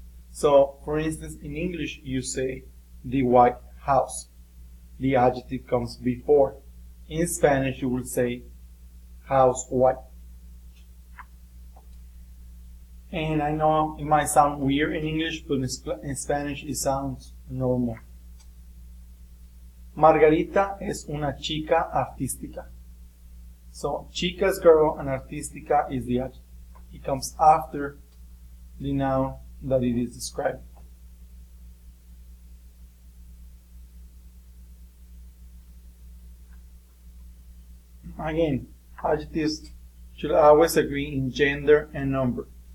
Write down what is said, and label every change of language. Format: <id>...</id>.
<en>So, for instance, in English you say the White House. The adjective comes before. In Spanish you will say house white. And I know it might sound weird in English, but in Spanish it sounds normal.</en> <es>Margarita es una chica artística.</es> <en>So, chica is girl and artística is the adjective. It comes after the noun that it is describing. Again, adjectives should always agree in gender and number.</en>